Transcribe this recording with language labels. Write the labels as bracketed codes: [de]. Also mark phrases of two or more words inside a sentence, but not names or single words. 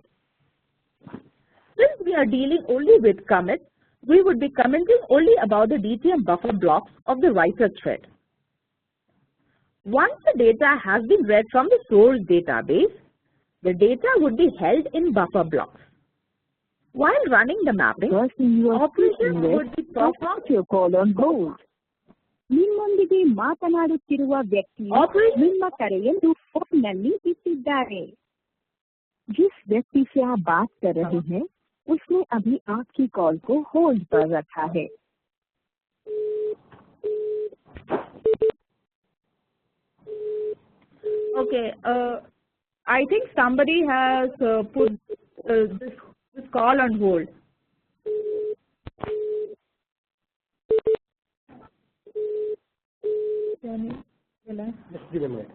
[en] Since we are dealing only with commits, we would be commenting only about the DTM buffer blocks of the writer thread. Once the data has been read from the source database, the data would be held in buffer blocks. While running the mapping, operations would be performed. Your call on hold. [kn] ನಿಮ್ಮೊಂದಿಗೆ ಮಾತನಾಡುತ್ತಿರುವ ವ್ಯಕ್ತಿಯು ನಿಮ್ಮ ಕರೆಯನ್ನು ಫೋನ್ನಲ್ಲಿ ಇಟ್ಟಿದ್ದಾರೆ. [hi] जिस व्यक्ति से आप बात कर रहे हैं, उसने अभी आपकी कॉल को होल्ड पर रखा है. [en] Okay, I think somebody has put this call on hold. Just give a minute.